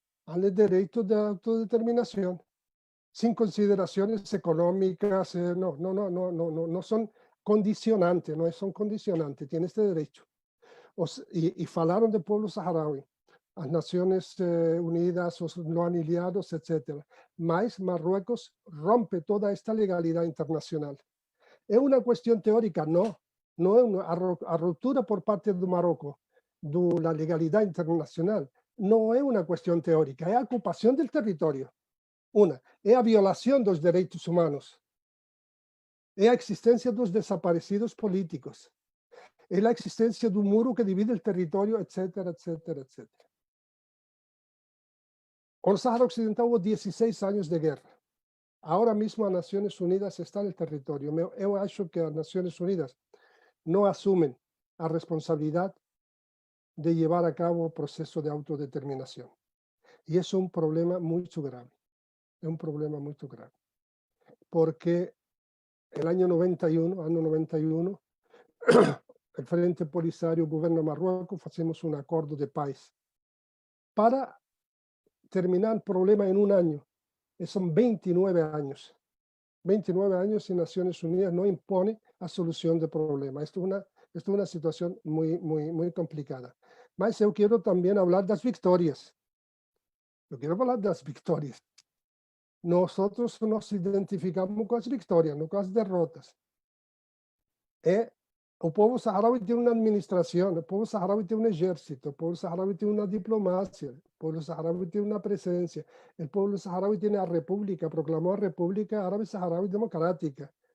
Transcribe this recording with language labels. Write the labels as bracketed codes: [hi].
[es] al derecho de autodeterminación, sin consideraciones económicas, no son condicionantes, no son condicionantes, tiene este derecho. Y falaron del pueblo saharaui, las Naciones Unidas, los no aliados, etc. Mas Marruecos rompe toda esta legalidad internacional. ¿Es una cuestión teórica? [pt] No é a ruptura por parte do Marrocos da legalidade internacional não é uma questão teórica, é a ocupação do território. É a violação dos direitos humanos, é a existência dos desaparecidos políticos, é a existência do muro que divide o território, etc, etc, etc. O Sahara Occidental hubo 16 anos de guerra. Agora mesmo as Nações Unidas estão no território. Eu acho que as Nações Unidas não assumem a responsabilidade de [es] llevar a cabo [pt] o proceso de autodeterminación. [es] Y eso es un problema muy grave. Es un problema muy grave. Porque el año 91, el Frente Polisario, el gobierno de Marruecos, hacemos un acuerdo de paz para terminar el problema en un año. Son 29 años. 29 años y Naciones Unidas no impone la solución del problema. Esto es una situación muy complicada. [pt] Mas eu quero também falar das vitórias. Eu quero falar das vitórias. Nós nos identificamos com as vitórias, não com as derrotas. O povo saharaui tem uma administração, o povo saharaui tem um exército, o povo saharaui tem uma diplomacia, o povo saharaui tem uma presença, o povo saharaui tem a república, proclamou a República Árabe Saharaui Democrática.